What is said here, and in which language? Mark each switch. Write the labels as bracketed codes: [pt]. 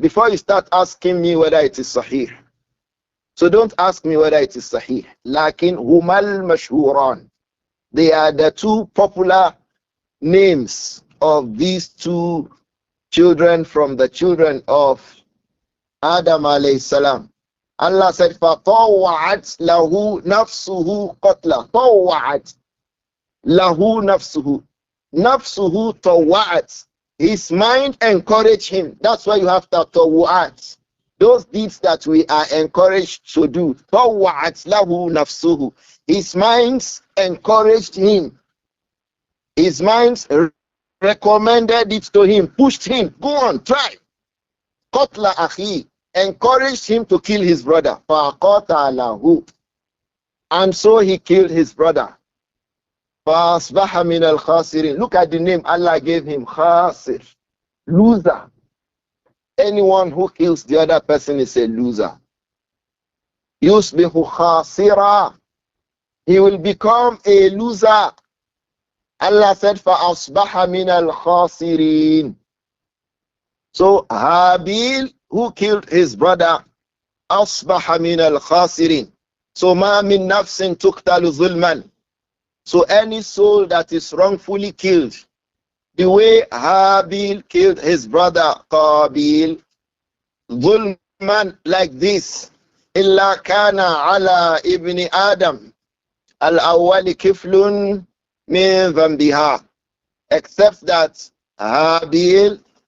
[en] Before you start asking me whether it is sahih. So don't ask me whether it is sahih. [ar] Lakin humal mashhuran. [en] They are the two popular names of these two children from the children of Adam alayhi salam. Allah said, [ar] فَطَوَّعَتْ لَهُ نَفْسُهُ قَتْلًا. طَوَّعَتْ لَهُ نَفْسُهُ. نَفْسُهُ طَوَّعَتْ. [en] His mind encouraged him. That's why you have to tawwa'at. Those deeds that we are encouraged to do. [ar] طَوَّعَتْ لَهُ نَفْسُهُ. [en] His minds encouraged him. His minds recommended it to him, pushed him, go on, try. [ar] Qatla akhi, [en] encouraged him to kill his brother. [ar] Faqatalahu. [en] And so he killed his brother. [ar] Fasbaha min al-khasirin. [en] Look at the name Allah gave him, khasir, loser. Anyone who kills the other person is a loser. [ar] Yusbihu khasira. [en] He will become a loser. Allah said, [ar] فَأَصْبَحَ مِنَ الْخَاسِرِينَ. [en] So Habil, who killed his brother, [ar] أَصْبَحَ مِنَ الْخَاسِرِينَ. So مَا مِن نَفْسٍ تُقْتَلُ ظُلْمًا. [en] So any soul that is wrongfully killed, the way Habil killed his brother Qabil, [ar] ظُلْمًا, [en] like this, [ar] إِلَّا كَانَ عَلَى إِبْنِ آدَمَ الْأَوَّلِ كِفْلٌ min dhanbiha, [en] except that Habil